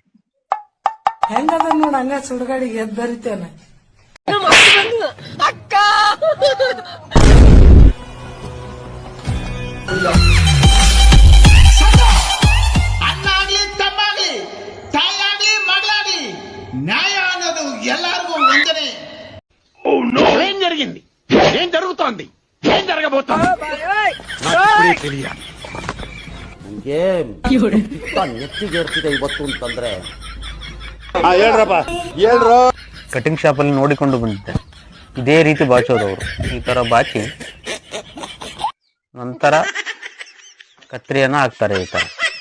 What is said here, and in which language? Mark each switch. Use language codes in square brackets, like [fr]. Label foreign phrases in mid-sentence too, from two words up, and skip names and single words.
[kn] ಹೆಂಗದ ನೋಡ, ಹಂಗ ಸುಡ್ಗಾಡಿಗೆ ಎದ್ ಬರಿತೇನೆ. ಅಣ್ಣಾಗ್ಲಿ ತಮ್ಮಾಗ್ಲಿ, ತಾಯಾಗ್ಲಿ ಮಗಳಾಗ್ಲಿ, [te] న్యాయ అన్నది [kn] ಎಲ್ಲರಿಗೂ ಒಂದనే. [te] ఏం జరిగింది, ఏం జరుగుతోంది, ఏం జరగబోతోంది నాకు తెలియాలి. [kn] ನಂಗೆ ನೆತ್ತಿಗೇರ್ತಿದೆ ಇವತ್ತು ಅಂತಂದ್ರೆ. [en] cutting shop [kn] ಅಲ್ಲಿ ನೋಡಿಕೊಂಡು ಬಂದಿದ್ದೆ, ಇದೇ ರೀತಿ ಬಾಚೋದು ಅವರು. ಈ ತರ ಬಾಚಿ ನಂತರ ಕತ್ರಿಯನ್ನ ಹಾಕ್ತಾರೆ. ಈ ತರ